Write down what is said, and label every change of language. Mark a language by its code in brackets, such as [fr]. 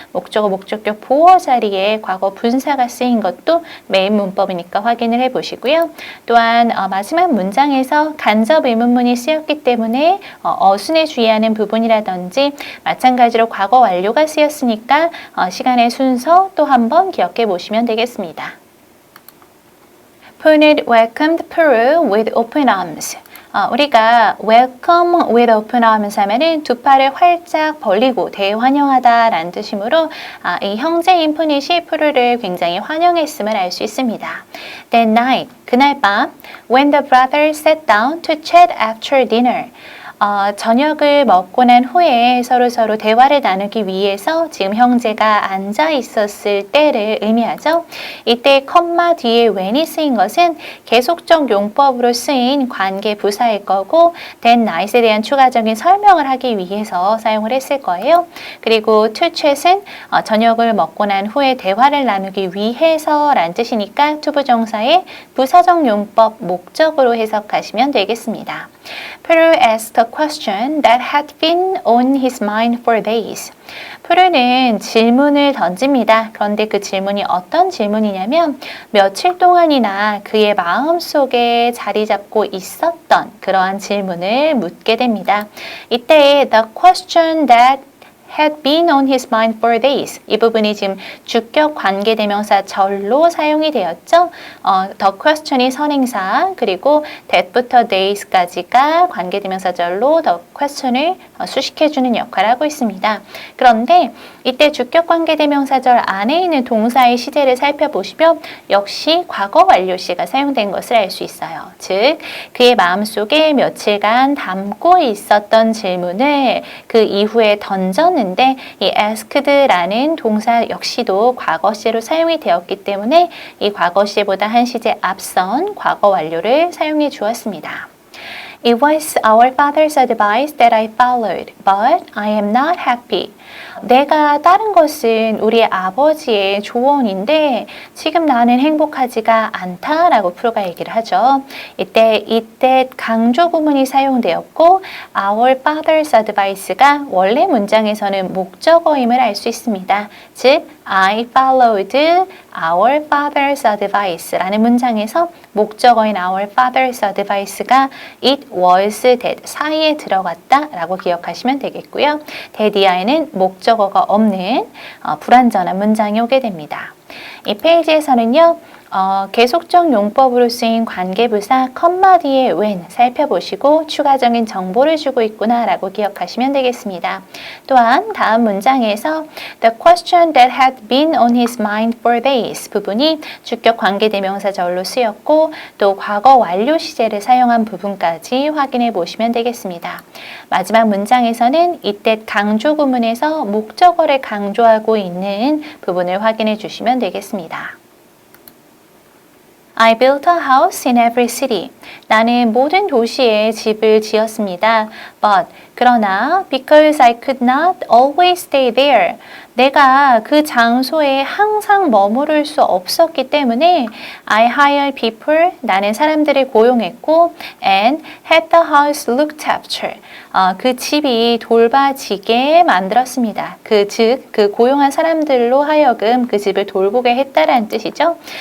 [ko] 목적어, 목적격 보어 자리에 과거 분사가 쓰인 것도 메인 문법이니까 확인을 해 보시고요. 또한 마지막 문장에서 간접 의문문이 쓰였기 때문에 어순에 주의하는 부분이라든지 마찬가지로 과거 완료가 쓰였으니까 시간의 순서 또 한번 기억해 보시면 되겠습니다. [en] Punet welcomed Peru with open arms. [ko] 우리가 [en] welcome with open arms [ko] 하면은 두 팔을 활짝 벌리고 대환영하다 라는 뜻이므로 이 형제인 푸닛이 프루를 굉장히 환영했음을 알 수 있습니다. [en] That night, [ko] 그날 밤, [en] when the brothers sat down to chat after dinner, [ko] 저녁을 먹고 난 후에 서로 대화를 나누기 위해서 지금 형제가 앉아 있었을 때를 의미하죠. 이때 컴마 뒤에 when이 쓰인 것은 계속적 용법으로 쓰인 관계 부사일 거고 then night에 대한 추가적인 설명을 하기 위해서 사용을 했을 거예요. 그리고 to chat은 저녁을 먹고 난 후에 대화를 나누기 위해서 라는 뜻이니까 투부정사의 부사적 용법 목적으로 해석하시면 되겠습니다. [en] Peru asked a question that had been on his mind for days. [ko] 프루는 질문을 던집니다. 그런데 그 질문이 어떤 질문이냐면 며칠 동안이나 그의 마음속에 자리 잡고 있었던 그러한 질문을 묻게 됩니다. 이때 [en] the question that had been on his mind for days. [ko] 이 부분이 지금 주격 관계대명사 절로 사용이 되었죠. the question이 선행사 그리고 that부터 days까지가 관계대명사 절로 the question을 수식해주는 역할을 하고 있습니다. 그런데 이때 주격 관계대명사절 안에 있는 동사의 시제를 살펴보시면 역시 과거 완료시가 사용된 것을 알 수 있어요. 즉 그의 마음속에 며칠간 담고 있었던 질문을 그 이후에 던졌는데 이 asked라는 동사 역시도 과거시로 사용이 되었기 때문에 이 과거시보다 한 시제 앞선 과거 완료를 사용해 주었습니다. [en] It was our father's advice that I followed, but I am not happy. [ko] 내가 따른 것은 우리 아버지의 조언인데 지금 나는 행복하지가 않다라고 프로가 얘기를 하죠. 이때 강조 구문이 사용되었고 our father's advice가 원래 문장에서는 목적어임을 알 수 있습니다. 즉 [en] I followed our father's advice [ko] 라는 문장에서 목적어인 our father's advice가 [en] it was that [ko] 사이에 들어갔다라고 기억하시면 되겠고요. that 이하에는 목적어가 없는 불완전한 문장이 오게 됩니다. 이 페이지에서는요. 계속적 용법으로 쓰인 관계부사 컴마 뒤에 when 살펴보시고 추가적인 정보를 주고 있구나 라고 기억하시면 되겠습니다. 또한 다음 문장에서 [en] The question that had been on his mind for days [ko] 부분이 주격 관계대명사절로 쓰였고 또 과거 완료 시제를 사용한 부분까지 확인해 보시면 되겠습니다. 마지막 문장에서는 이때 강조 구문에서 목적어를 강조하고 있는 부분을 확인해 주시면 되겠습니다. [en] I built a house in every city. [ko] 나는 모든 도시에 집을 지었습니다. [en] But [ko] 그러나 [en] because I could not always stay there. [ko] 내가 그 장소에 항상 머무를 수 없었기 때문에 [en] I hired people, [ko] 나는 사람들을 고용했고 [en] and had the house looked after. [ko] 그 집이 돌봐지게 만들었습니다. 그 고용한 사람들로 하여금 그 집을 돌보게 했다라는 뜻이죠.